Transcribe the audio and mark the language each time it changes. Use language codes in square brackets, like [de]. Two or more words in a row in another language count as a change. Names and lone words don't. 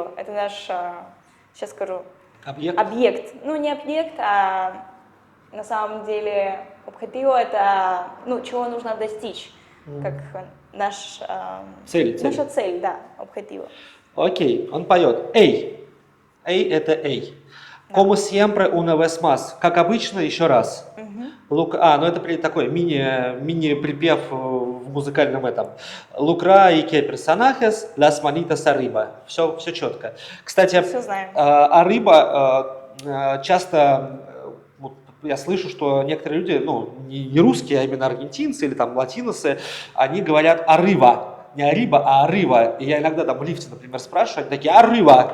[ru] Это наш, сейчас скажу, объект. Не объект, а на самом деле объектив это, чего нужно достичь. Как наша цель, да, объектив. Окей, он поет. Эй. Эй, это эй. [es] Como siempre una vez más. [ru] Как обычно, еще раз. Это такой мини-припев в музыкальном этом. [es] Lucra y que personajes, las manitas arriba. [ru] Все четко. Кстати, arriba часто я слышу, что некоторые люди, не русские, а именно аргентинцы или там латиносы, они говорят arriba. Не arriba, а arriba. И я иногда там в лифте, например, спрашиваю, они такие arriba.